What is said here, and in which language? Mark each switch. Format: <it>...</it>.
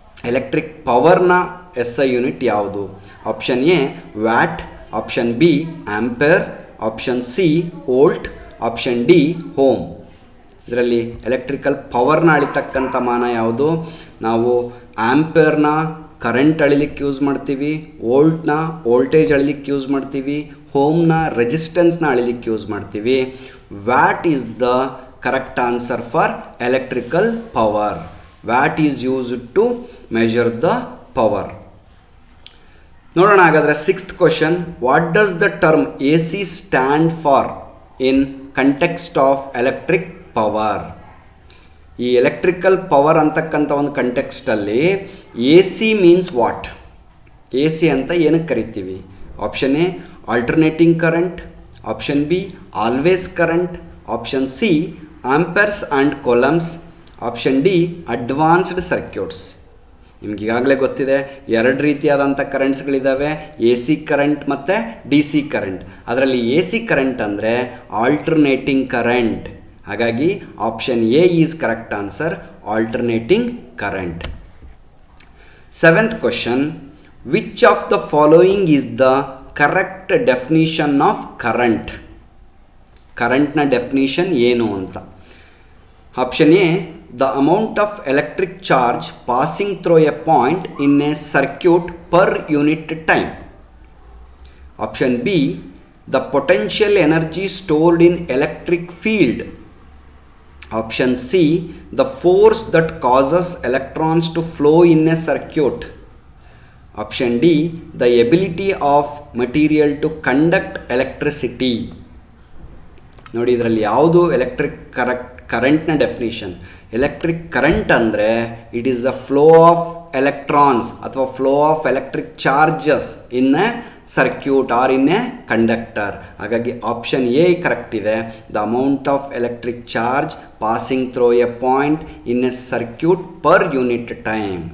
<kn>Electric ಪವರ್ನ SI unit ಯಾವುದು? Option A watt, option B ampere, option C volt, option D ohm. ಇದರಲ್ಲಿ electrical ಪವರ್ನ ಅಳಿತಕ್ಕಂಥ ಮಾನ ಯಾವುದು? ನಾವು ಆಂಪೇರ್ನ current ಅಳಿಲಿಕ್ಕೆ use ಮಾಡ್ತೀವಿ, ವೋಲ್ಟ್ನ ವೋಲ್ಟೇಜ್ ಅಳಿಲಿಕ್ಕೆ ಯೂಸ್ ಮಾಡ್ತೀವಿ, ಓಮ್ನ ರೆಸಿಸ್ಟೆನ್ಸ್ನ ಅಳಿಲಿಕ್ಕೆ ಯೂಸ್ ಮಾಡ್ತೀವಿ.</kn> <en>What is the correct answer for electrical power. Watt is used to measure the power.</en> <kn>ನೋಡೋಣ ಹಾಗಾದರೆ</kn> <en>6th question, what does the term AC stand for in context of electric power?</en> <kn>ಈ electrical power ಅಂತಕ್ಕಂಥ ಒಂದು ಕಂಟೆಕ್ಸ್ಟಲ್ಲಿ</kn> <en>AC means what?</en> <kn>AC ಅಂತ ಏನಕ್ಕೆ ಕರಿತೀವಿ?</kn> <en>Option A alternating current, option B always current, option C amperes and coulombs, option D advanced circuits.</en> <kn>ನಿಮ್ಗೆ ಈಗಾಗಲೇ ಗೊತ್ತಿದೆ ಎರಡು ರೀತಿಯಾದಂಥ ಕರೆಂಟ್ಸ್ಗಳಿದ್ದಾವೆ, ಎ ಸಿ ಕರೆಂಟ್ ಮತ್ತು ಡಿ ಸಿ ಕರೆಂಟ್. ಅದರಲ್ಲಿ ಎ ಸಿ ಕರೆಂಟ್ ಅಂದರೆ ಆಲ್ಟರ್ನೇಟಿಂಗ್ ಕರೆಂಟ್.</kn> <en>ಹಾಗಾಗಿ option A is correct answer, alternating current. 7th question, which of the following is the correct definition of current?</en> <kn>ಕರೆಂಟ್ನ ಡೆಫಿನಿಷನ್ ಏನು ಅಂತ.</kn> <en>Option A the amount of electric charge passing through a point in a circuit per unit time. Option B, the potential energy stored in electric field. Option C, the force that causes electrons to flow in a circuit. Option D, the ability of material to conduct electricity.</en> <kn>ನೋಡಿ, ಇದರಲ್ಲಿ ಯಾವುದು ಕರೆಂಟ್ನ definition.</kn> <en>Electric current ಅಂದರೆ it is a flow of electrons ಅಥವಾ flow of electric charges in a circuit or in a conductor.</en> <kn>ಹಾಗಾಗಿ option A correct ಇದೆ.</kn> <en>The amount of electric charge passing through a point in a circuit per unit time.</en>